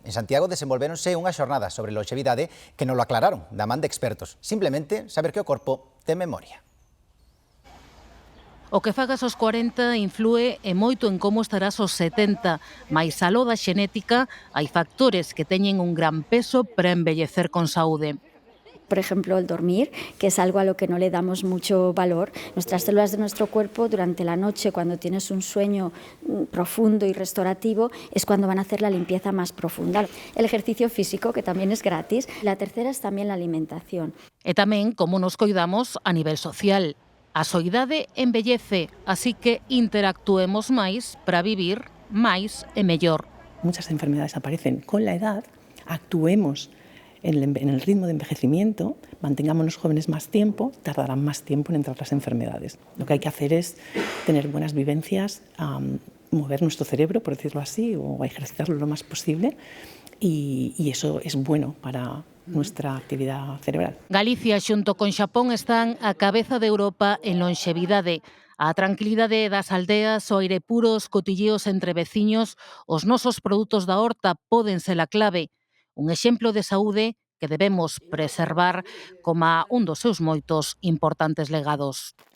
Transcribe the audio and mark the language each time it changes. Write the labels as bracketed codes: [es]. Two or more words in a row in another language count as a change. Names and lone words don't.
[gl] En Santiago desenvolvéronse unha xornada sobre longevidade que [es] nos lo aclararon [gl] da man de expertos. Simplemente saber que o corpo ten memoria. O que fagas aos 40 inflúe e moito en como estarás aos 70. Mais aló da xenética, hai factores que teñen un gran peso para envellecer con saúde. [es] Por ejemplo, el dormir, que es algo a lo que no le damos mucho valor. Nuestras células de nuestro cuerpo durante la noche, cuando tienes un sueño profundo y restaurativo, es cuando van a hacer la limpieza más profunda. El ejercicio físico, que también es gratis. La tercera es también la alimentación. [gl] E tamén como nos coidamos a nivel social. A soidade embellece, así que interactuemos máis para vivir máis e mellor. [es] Muchas enfermedades aparecen con la edad, actuemos en el ritmo de envejecimiento, mantengámonos jóvenes más tiempo, tardarán más tiempo en entrar las enfermedades. Lo que hay que hacer es tener buenas vivencias, mover nuestro cerebro, por decirlo así, o ejercitarlo lo más posible, y eso es bueno para nuestra actividad cerebral. [gl] Galicia xunto con Xapón están a cabeza de Europa en longevidade. A tranquilidade das aldeas, o aire puro, os cotilleos entre veciños, os nosos produtos da horta poden ser a clave. Un exemplo de saúde que debemos preservar como un dos seus moitos importantes legados.